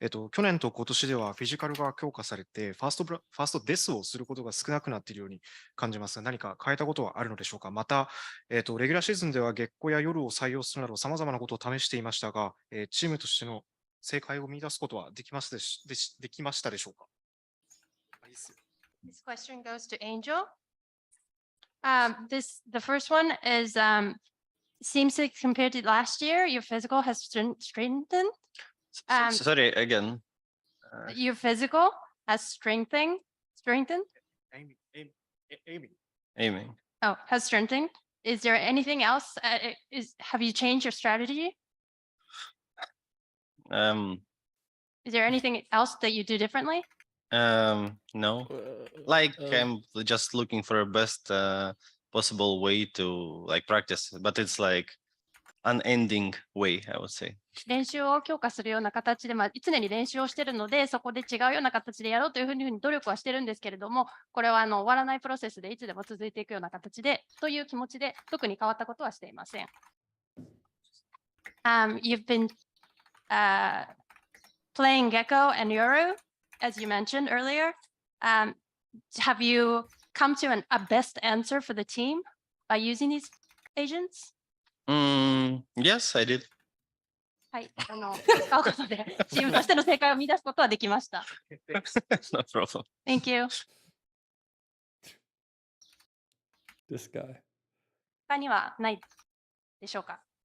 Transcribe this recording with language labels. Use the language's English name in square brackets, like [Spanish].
[Japanese] 去年と今年ではフィジカルが強化されて、ファーストデスをすることが少なくなっているように感じますが、何か変えたことはあるのでしょうか。また、レギュラーシーズンでは月光や夜を採用するなど、さまざまなことを試していましたが、チームとしての正解を見出すことはできましたでしょうか。 [English] This question goes to Angel. The first one is seems like compared to last year, your physical has strengthened. Sorry, again. Your physical has strengthened. Aiming. Oh, has strengthened. Is there anything else? Have you changed your strategy? Is there anything else that you do differently? No, like I'm just looking for a best possible way to like practice, but it's like unending way, I would say. [Japanese] 練習を強化するような形で、常に練習をしているので、そこで違うような形でやろうというふうに努力はしてるんですけれども、これは終わらないプロセスでいつでも続いていくような形で、という気持ちで特に変わったことはしていません。 [English] You've been playing Gecko and Yoru, as you mentioned earlier. Have you come to a best answer for the team by using these agents? Yes, I did. [Japanese] はい、使うことでチームとしての正解を見出すことはできました。 [English] No problem. Thank you. This guy. [Japanese] 他にはないでしょうか。